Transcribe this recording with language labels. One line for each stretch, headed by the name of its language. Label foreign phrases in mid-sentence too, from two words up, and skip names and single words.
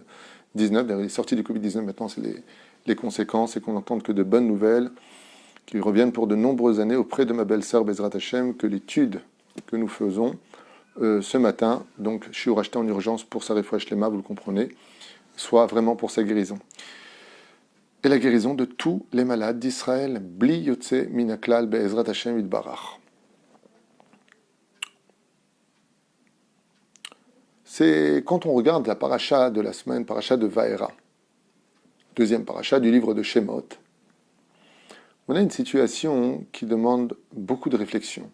French: D'ailleurs, il est sorti du Covid-19, maintenant c'est les conséquences, et qu'on n'entende que de bonnes nouvelles, qui reviennent pour de nombreuses années auprès de ma belle-sœur
Hebrew: בעזרת השם,
French: que l'étude que nous faisons ce matin, donc je suis racheté en urgence pour sa
Hebrew: רפואה שלמה,
French: vous le comprenez, soit vraiment pour sa guérison. Et la guérison de tous les malades d'Israël,
Hebrew: בלי יוצא מן הכלל בעזרת השם יתברך.
French: C'est quand on regarde la paracha de la semaine, paracha de Vaera, deuxième paracha du livre de Shemot, on a une situation qui demande beaucoup de réflexion.